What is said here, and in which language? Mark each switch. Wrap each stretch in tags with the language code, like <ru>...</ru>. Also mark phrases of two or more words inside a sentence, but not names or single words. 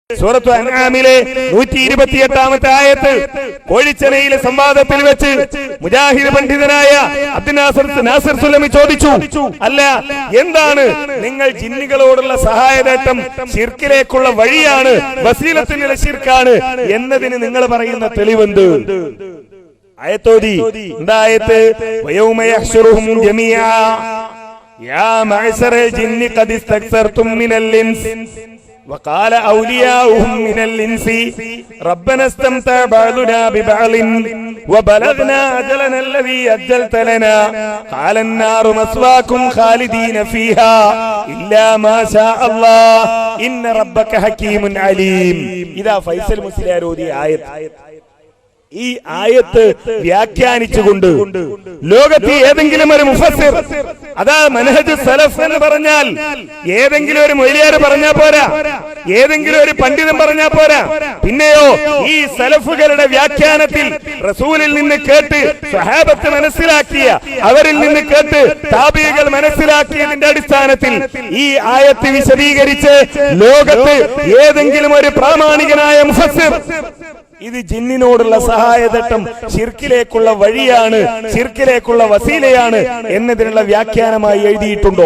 <ml>സൂറത്തു അൻആമിലെ 128-ാമത്തെ ആയത്ത് കോഴിച്ചനയിലെ സംവാദത്തിൽ വെച്ച് മുജാഹിദ് പണ്ഡിതനായ അബ്ദുൽ നാസിർ സുലമി ചോദിച്ചു, അല്ല എന്താണ് നിങ്ങൾ ജിന്നുകളോടുള്ള സഹായതേട്ടം ശിർക്കിലേക്കുള്ള വഴിയാണ്, വസീലത്തിനുള്ള ശിർക്കാണ് എന്നതിന് നിങ്ങൾ പറയുന്ന തെളിവെന്ത്? ആയത്തോതി എന്താ ആയത്ത്?</ml> <ar>ويوم يحشرهم جميعا يا معشر الجن قد استكثرتم من الإنس وقال أولياؤهم من الإنس ربنا استمتع بعضنا ببعض وبلغنا أجلنا الذي أجلت لنا قال النار مثواكم خالدين فيها إلا ما شاء الله إن ربك حكيم عليم.</ar> <ml>إذا فيصل മുസ്ലിയാർ ഓതിയ ആയത്ത്, ഈ ആയത്ത് വ്യാഖ്യാനിച്ചുകൊണ്ട് ലോകത്ത് ഏതെങ്കിലും ഒരു മുഫസ്സിർ, അതാ മനഹജ് സലഫ് എന്ന് പറഞ്ഞാൽ ഏതെങ്കിലും ഒരു മൊയ്ലിയാർ പറഞ്ഞാൽ പോരാ, ഏതെങ്കിലും ഒരു പണ്ഡിതൻ പറഞ്ഞാൽ പോരാ, പിന്നെയോ ഈ സലഫുകളുടെ വ്യാഖ്യാനത്തിൽ റസൂലിൽ നിന്ന് കേട്ട് സ്വഹാബത്ത് മനസ്സിലാക്കിയ, അവരിൽ നിന്ന് കേട്ട് താബിഈകൾ മനസ്സിലാക്കിയതിന്റെ അടിസ്ഥാനത്തിൽ ഈ ആയത്ത് വിശദീകരിച്ച് ലോകത്ത് ഏതെങ്കിലും ഒരു പ്രാമാണികനായ മുഫസ്സിർ ഇത് ജിന്നിനോടുള്ള സഹായതട്ടം ശിർക്കിലേക്കുള്ള വഴിയാണ്, ശിർക്കിലേക്കുള്ള വസീലയാണ് എന്നതിനുള്ള വ്യാഖ്യാനമായി എഴുതിയിട്ടുണ്ടോ?</ml>